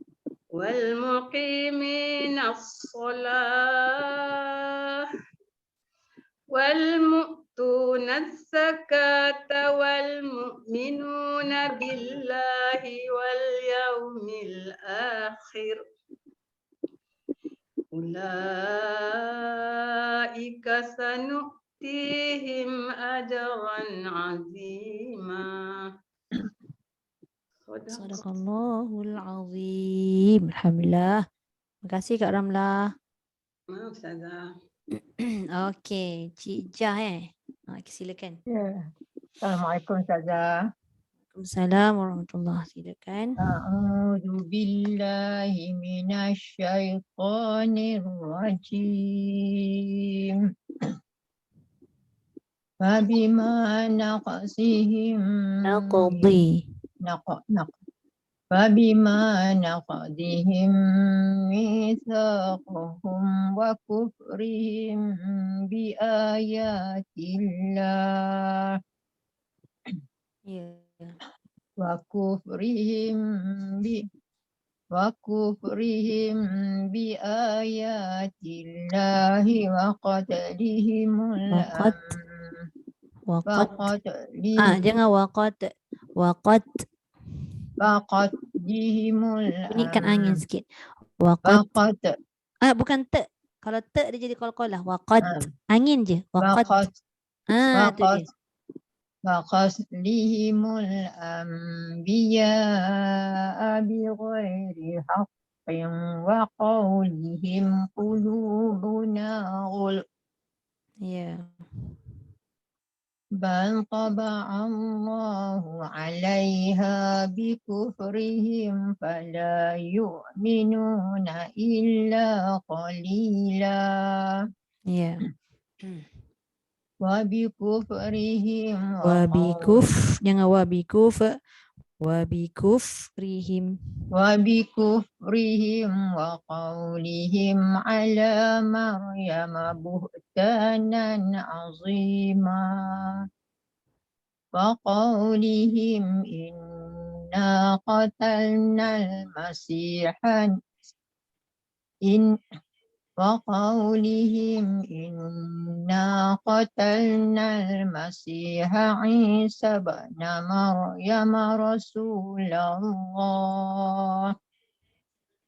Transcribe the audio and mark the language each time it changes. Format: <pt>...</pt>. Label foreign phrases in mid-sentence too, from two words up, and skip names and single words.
<ar>والمقيمين الصلاة والمؤتون الزكاة والمؤمنون بالله واليوم الآخر أولئك سنؤتيهم أجرا عظيما صدق الله العظيم. الحمد لله.</ar> <ms>Terima kasih Kak Ramlah. Ustazah. Okey, Cik Jah silakan. Ya. Assalamualaikum Ustazah.</ms> <ar>وعليكم السلام ورحمة الله silakan. أعوذ بالله من الشيطان الرجيم. فبما نقضهم</ar> <ms>Naqdi.</ms> <ar>فبما نقضهم ميثاقهم وكفرهم بآيات الله</ar> <ms>Ya.</ms> <ar>وكفرهم بآيات الله وقتلهم</ar> <ms>Waqat. Jangan waqat. Waqat.</ms> <ar>Faqatlihimul</ar> <ms>Bunyikan angin sikit. Waqat.</ms> <ar>Faqat</ar> <ms>Bukan te. Kalau te dia jadi qalqalah. Waqat. Angin je. Waqat. Tu dia.</ms> <ar>فقتلهم الأنبياء بغير حق وقولهم قلوبنا غلف</ar> <ms>Ya.</ms> <ar>بل طبع الله عليها بكفرهم فلا يؤمنون إلا قليلا</ar> <ms>Ya.</ms> <ar>وبكفرهم</ar> <ms>Wabikuf. Jangan wabikuf. Wabikufrihim.</ms> <ar>وقولهم على مريم بهتانا عظيما وقولهم إنا قتلنا المسيح وقولهم إنا قتلنا المسيح عيسى ابن مريم رسول الله</ar>